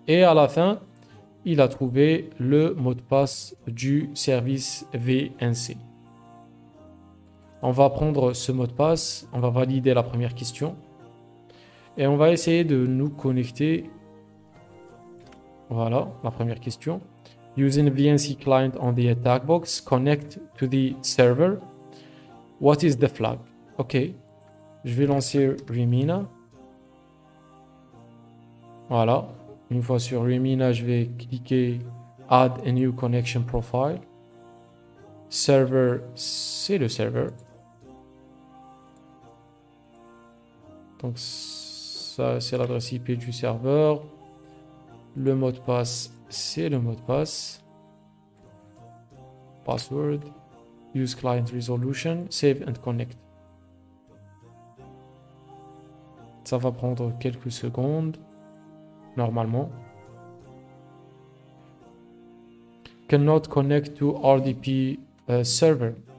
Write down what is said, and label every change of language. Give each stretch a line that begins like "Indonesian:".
French: Et à la fin, il a trouvé le mot de passe du service VNC. On va prendre ce mot de passe, on va valider la première question. Et on va essayer de nous connecter. Voilà, la première question.
English: Using VNC client on the attack box, connect to the server. What is the flag?
French: Ok, je vais lancer Remina. Voilà, une fois sur Remina, je vais cliquer
English: Add a new connection profile.
French: Server, c'est le serveur. Donc ça, c'est l'adresse IP du serveur. Le mot de passe, c'est le mot de passe.
English: Password. Use client resolution. Save and connect.
French: Ça va prendre quelques secondes. Normalement.
English: Cannot connect to RDP server.